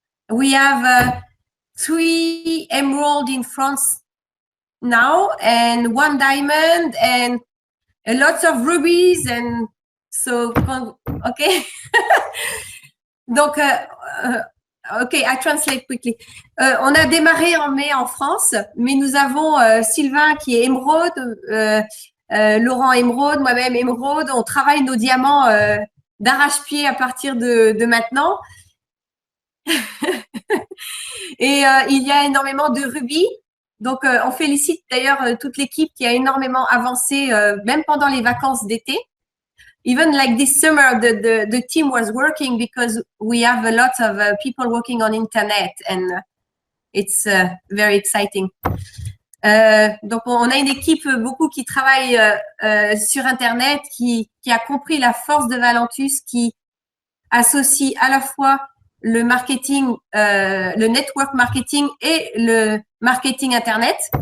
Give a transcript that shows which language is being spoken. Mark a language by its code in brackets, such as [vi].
[en] We have 3 emerald in France now, and 1 diamond, and lots of rubies, and so okay. Donc, okay, I translate quickly. [fr] On a démarré en mai en France, mais nous avons Sylvain qui est émeraude, Laurent émeraude, moi-même émeraude. On travaille nos diamants d'arrache-pied à partir de maintenant. Et il y a énormément de rubis. Donc, on félicite d'ailleurs toute l'équipe qui a énormément avancé, même pendant les vacances d'été. [en] Even like this summer, the team was working because we have a lot of people working on internet, and it's very exciting. [fr] Donc, on a une équipe beaucoup qui travaille sur internet, qui a compris la force de Valentus, qui associe à la fois le marketing, le network marketing et le marketing internet.